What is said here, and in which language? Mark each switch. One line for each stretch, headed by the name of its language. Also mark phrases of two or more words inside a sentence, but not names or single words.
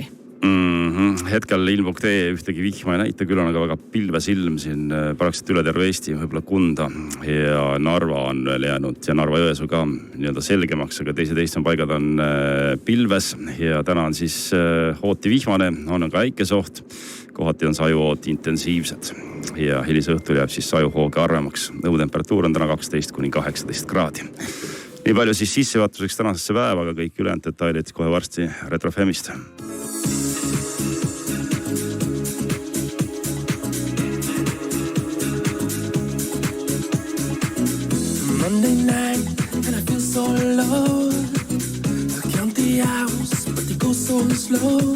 Estonian: Hetkel ilm.ee ühtegi vihma ei näita, küll on aga väga pilves ilm siin praktiliselt üle terve Eesti, võib-olla Kunda ja Narva on veel jäänud ja Narva-Jõesuu ka nii-öelda selgemaks, aga teised paigad on pilves ja täna on siis hooti vihmane, on ka äikesoht, kohati on sajuhood intensiivsed ja hilise õhtul jääb siis sajuhooga arvemaks. Õhutemperatuur on täna 12–18 kraadi. Nii palju siis sissevaatuseks tänasesse päeva, aga kõik ülejäänud detailid kohe varsti Retro FMist.
English: Monday night and I feel so low. I count the hours but they go so slow.